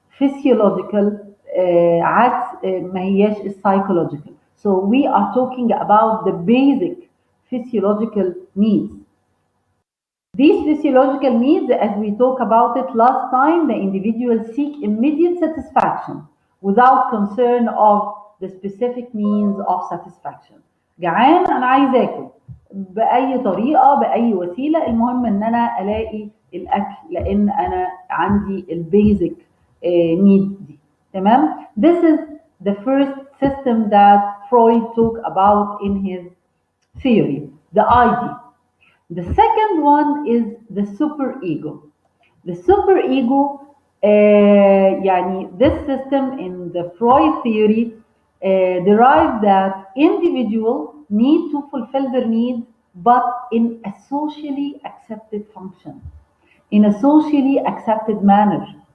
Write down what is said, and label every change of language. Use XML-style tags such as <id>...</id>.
<ar>Physiological عكس ما هياش psychological.</ar> <en>So we are talking about the basic physiological needs. These physiological needs, as we talked about it last time, the individual seek immediate satisfaction without concern of the specific means of satisfaction.</en> <ar>جعان أنا عايز آكل بأي طريقة بأي وسيلة، المهم إن أنا ألاقي الأكل لأن أنا عندي البيزك need دي. تمام؟</ar> <en>This is the first system that Freud talked about in his theory, the ID. The second one is the superego. The superego,</en> <ar>يعني</ar> <en>this system in the Freud theory derived that individual need to fulfill their needs, but in a socially accepted function, in a socially accepted manner.</en>